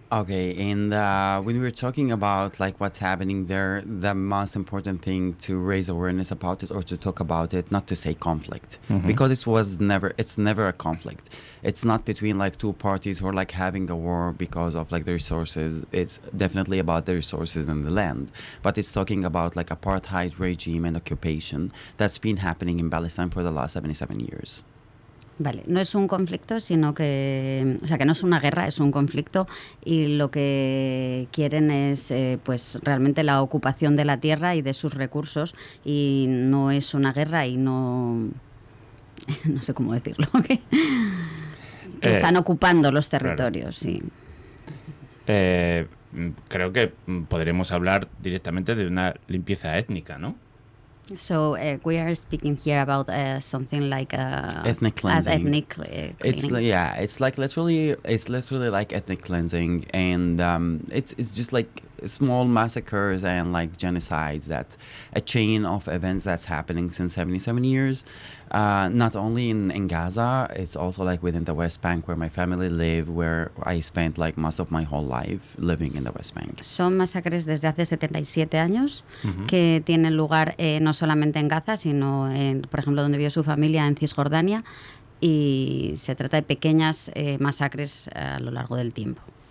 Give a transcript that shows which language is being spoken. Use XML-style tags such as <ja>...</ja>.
<en>Okay, and when we were talking about like what's happening there, the most important thing to raise awareness about it or to talk about it, not to say conflict, because it's never a conflict. It's not between like two parties who are like having a war because of like the resources. It's definitely about the resources and the land, but it's talking about like apartheid regime and occupation that's been happening in Palestine for the last 77 years.</en> <es>Vale, no es un conflicto, sino que, o sea, que no es una guerra, es un conflicto, y lo que quieren es, pues, realmente la ocupación de la tierra y de sus recursos, y no es una guerra y no sé cómo decirlo, que están ocupando los territorios, claro. Sí. Creo que podremos hablar directamente de una limpieza étnica, ¿no?</es> <en>So we are speaking here about something like Ethnic cleansing. ethnic It's cleaning. yeah, it's literally like ethnic cleansing, and it's just like small massacres and like genocides. That's a chain of events that's happening since 77 years. Not only in Gaza, it's also like within the West Bank where my family live, where I spent like most of my whole life living in the West Bank.</en> <es>Son masacres desde hace 77 años que tienen lugar no solamente en Gaza, sino, por ejemplo, donde vive su familia, en Cisjordania, y se trata de pequeñas masacres a lo largo del tiempo.</es>